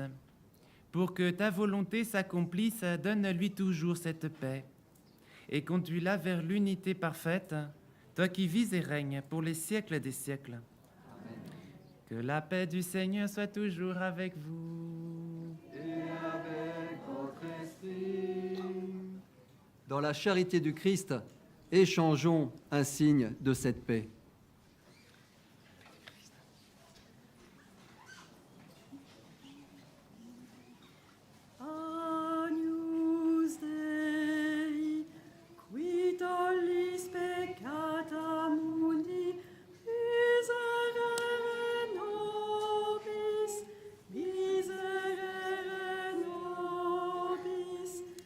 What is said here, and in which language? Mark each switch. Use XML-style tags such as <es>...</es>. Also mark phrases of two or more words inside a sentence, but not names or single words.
<fr>Pour que ta volonté s'accomplisse, donne-lui toujours cette paix et conduis-la vers l'unité parfaite, toi qui vis et règnes pour les siècles des siècles. Amen. Que la paix du Seigneur soit toujours avec vous. Et avec votre esprit. Dans la charité du Christ, échangeons un signe de cette paix.</fr> <la>Agnus Dei, qui tollis peccata mundi, miserere nobis, miserere nobis.</la>